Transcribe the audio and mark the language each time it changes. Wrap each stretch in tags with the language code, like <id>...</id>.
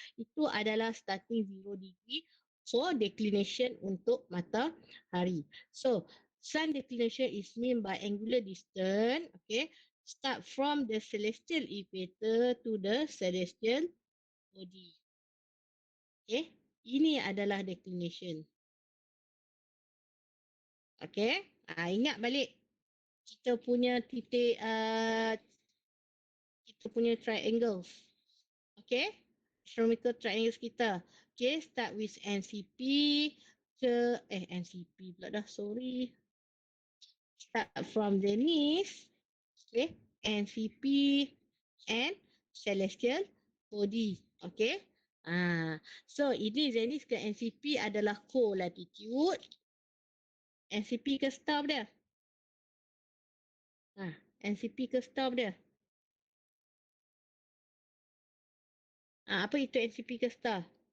<ms>Itu adalah</ms> <en>starting 0 degree for declination</en> <ms>untuk matahari.</ms> <en>So, sun declination is mean by angular distance. Okay. Start from the celestial equator to the celestial body.</en> <ms>Okay, ini adalah declination. Okay, ingat balik kita punya titik, kita punya triangles.</ms> <en>Okay, astronomical triangles kita. Okay, start with NCP</en> <ms>ke, NCP pula dah,</ms> <en>sorry. Start from zenith. Okay, NCP and celestial body. Okay.</en> <ms>So ini zenith ke NCP adalah co-latitude. NCP ke star dia? NCP ke star dia? Apa itu NCP ke star?</ms>